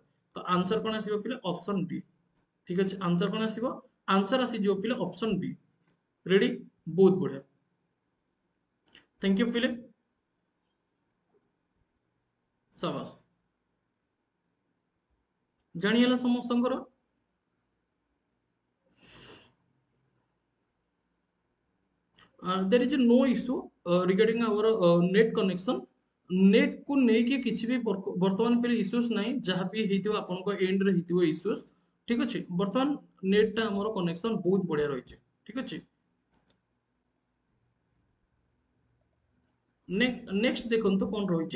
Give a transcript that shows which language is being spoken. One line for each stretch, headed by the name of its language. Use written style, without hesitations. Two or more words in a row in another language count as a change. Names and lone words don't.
Odia: ତ ଆନ୍ସର କଣ ଆସିବ ପିଲେ? ଅପସନ ଡି। ଠିକ ଅଛି, ଆନ୍ସର କଣ ଆସିବ? ଆନ୍ସର ଆସିଯିବ ପିଲେ ଅପସନ ବି। ରେଡି? ବହୁତ ବଢିଆ,
English: thank you
Odia: ପିଲେ, ସାବାସ। ଜାଣିହେଲା ସମସ୍ତଙ୍କର?
English: there is no issue regarding our net connection।
Odia: ନେଟ୍ କୁ ନେଇକି କିଛି ବି ବର୍ତ୍ତମାନ ପିଲେ ଇସ୍ୟୁସ୍ ନାହିଁ। ଯାହା ବି ହେଇଥିବ ଆପଣଙ୍କ ଏଣ୍ଡରେ ହେଇଥିବ ଇସ୍ୟୁସ୍। ଠିକ ଅଛି, ବର୍ତ୍ତମାନ ନେଟ୍ ଟା ଆମର କନେକ୍ସନ ବହୁତ ବଢିଆ ରହିଛି। ଠିକ ଅଛି, ନେକ୍ସଟ ଦେଖନ୍ତୁ କଣ ରହିଛି।